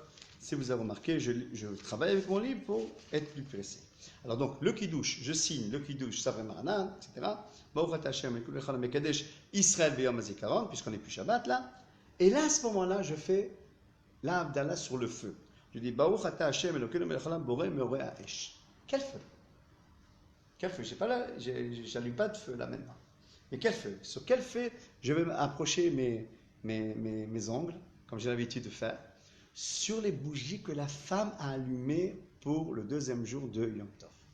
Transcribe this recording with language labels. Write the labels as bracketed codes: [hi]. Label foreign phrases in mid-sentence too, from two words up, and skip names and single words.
[fr] Si vous avez remarqué, je travaille avec mon livre pour être plus précis. Alors donc, le Kiddush, je signe le Kiddush, [he] סברי מרנן, [fr] etc. [he] ברוך השם, מקדש, ישראל ביום הזכרון, [fr] puisqu'on n'est plus Shabbat là. Et là, à ce moment-là, je fais la Havdalah sur le feu. Je dis, [he] ברוך השם, אלוקינו מלך העולם, בורא מאורי האש. [fr] Quel feu? Quel feu? J'allume pas de feu là maintenant. Mais quel feu? Sur quel feu je vais approcher mes ongles, comme j'ai l'habitude de faire, sur les bougies que la femme a allumées pour le deuxième jour de [he] יום טוב.